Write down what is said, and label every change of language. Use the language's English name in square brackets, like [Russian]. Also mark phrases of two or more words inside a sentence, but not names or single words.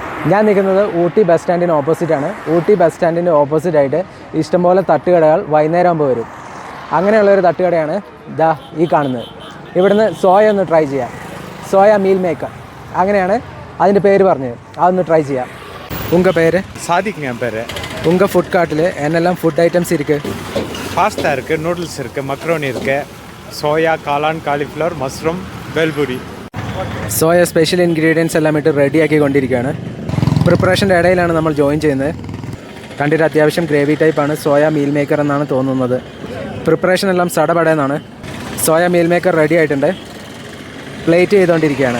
[Malayalam] ഞാൻ നിൽക്കുന്നത് ഊട്ടി ബസ് സ്റ്റാൻഡിന് ഓപ്പോസിറ്റാണ്. ഊട്ടി ബസ് സ്റ്റാൻഡിൻ്റെ ഓപ്പോസിറ്റായിട്ട് ഇഷ്ടംപോലെ തട്ടുകടകൾ വൈകുന്നേരം ആകുമ്പോൾ വരും. അങ്ങനെയുള്ളൊരു തട്ടുകടയാണ് ദാ ഈ കാണുന്നത്. ഇവിടുന്ന് സോയ ഒന്ന് ട്രൈ ചെയ്യാം. സോയ [English] meal maker [Malayalam] അങ്ങനെയാണ് അതിൻ്റെ പേര് പറഞ്ഞത്. അതൊന്ന് ട്രൈ ചെയ്യാം. [Tamil] உங்க பேர்? சாதிக்குங்க என் பேர். உங்கள் ஃபுட் கார்ட்டில் என்னெல்லாம் [English] food items [Tamil] இருக்குது? பாஸ்தா இருக்குது, நூடுல்ஸ் இருக்குது, மக்ரோனி இருக்குது, சோயா, காளான், காலிஃப்ளவர், மஷ்ரூம், [Malayalam] ബേൽപൂരി. സോയ [English] special ingredients [Malayalam] എല്ലാം ഇട്ട് റെഡിയാക്കി കൊണ്ടിരിക്കുകയാണ്. പ്രിപ്പറേഷൻ്റെ ഇടയിലാണ് നമ്മൾ ജോയിൻ ചെയ്യുന്നത്. കണ്ടിട്ട് അത്യാവശ്യം ഗ്രേവി ടൈപ്പാണ്. സോയ [English] meal maker [Malayalam] എന്നാണ് തോന്നുന്നത്. പ്രിപ്പറേഷൻ എല്ലാം സടപടയെന്നാണ്. സോയ [English] meal maker [Malayalam] റെഡി ആയിട്ടുണ്ട്. പ്ലേറ്റ് ചെയ്തുകൊണ്ടിരിക്കുകയാണ്.